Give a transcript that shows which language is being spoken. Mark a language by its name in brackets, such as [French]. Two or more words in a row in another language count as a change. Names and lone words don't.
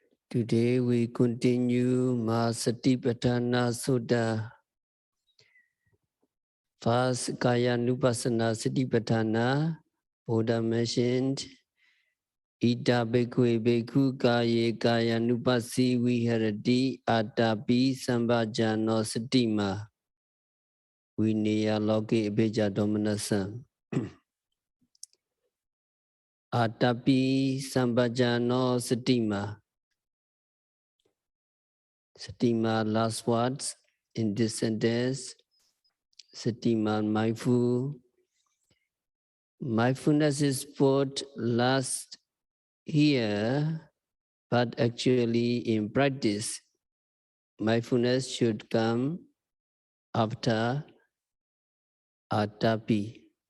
[English] Today we continue Mahasatipatthana Sutta. [Pali] First, Ekāyano Satipatthana. [English] Buddha mentioned, [Pali] Ita bhikkhave bhikkhu kāye Ekāyano viharati atapi sambhajano satima. Vineya loke bhikkhudhamanassānaṃ. Atapi sambhajano satima. Satima, [English] last words in this sentence. Satima, mindful. Mindfulness is put last here, but actually in practice, mindfulness should come after atapi.